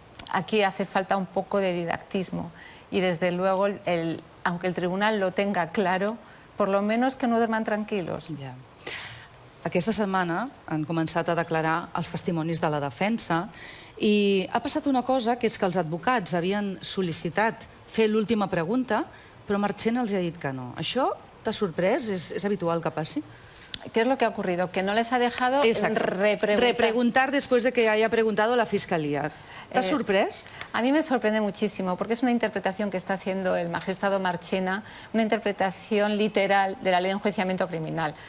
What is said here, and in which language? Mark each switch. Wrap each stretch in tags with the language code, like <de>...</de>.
<es>Aquí hace falta un poco de didactismo, y desde luego, aunque el tribunal lo tenga claro, por lo menos que no duerman tranquilos.</es> <ca>Ja. Aquesta setmana han començat a declarar els testimonis de la defensa, i ha passat una cosa, que és que els advocats havien sol·licitat fer l'última pregunta, però Marchena els ha dit que no. Això t'ha sorprès? És habitual que passi?</ca> <es>¿Qué es lo que ha ocurrido? Que no les ha dejado repreguntar después de que haya preguntado la Fiscalía. ¿Te ha sorprès? A mí me sorprende muchísimo, porque es una interpretación que está haciendo el magistrado Marchena, una interpretación literal de la ley de enjuiciamiento criminal.</es>